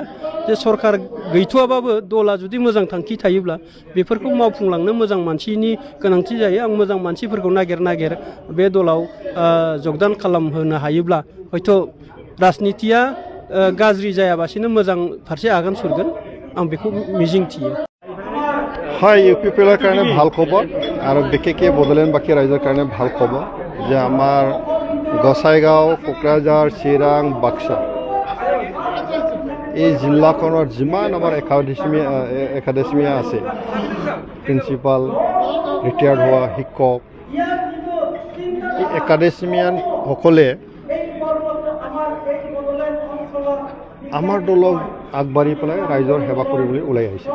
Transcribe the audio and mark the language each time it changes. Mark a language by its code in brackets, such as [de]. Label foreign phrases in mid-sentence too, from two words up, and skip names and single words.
[brx] जे सरकार गैथ'आबाबो दला जुदि मोजां थांखि थायोब्ला बेफोरखौ मावफुंलांनो मोजां मानसिनि गोनांथि जायो। आं मोजां मानसिफोरखौ नागिर बे दलाव जगदान खालामहोनो हायोब्ला हयथ' राजनितिया गाज्रि जायाबासिनो मोजां फारसे आगान सुरगोन, आं बेखौ मिजिंथियो। [as] হয়, ইউপিপিএলৰ কাৰণে ভাল খবৰ আৰু বিশেষকৈ বড়োলেণ্ডবাসী ৰাইজৰ কাৰণে ভাল খবৰ যে আমাৰ গোসাইগাঁও, কোকৰাঝাৰ, চিৰাং, বাক্সা এই জিলাখনৰ যিমান আমাৰ একাডেমিয়া আছে, প্ৰিন্সিপাল, ৰিটায়াৰ্ড হোৱা শিক্ষক, এই একাডেমিয়ানসকলে আমাৰ দলক আগবাঢ়ি পেলাই ৰাইজৰ সেৱা কৰিবলৈ ওলাই আহিছে।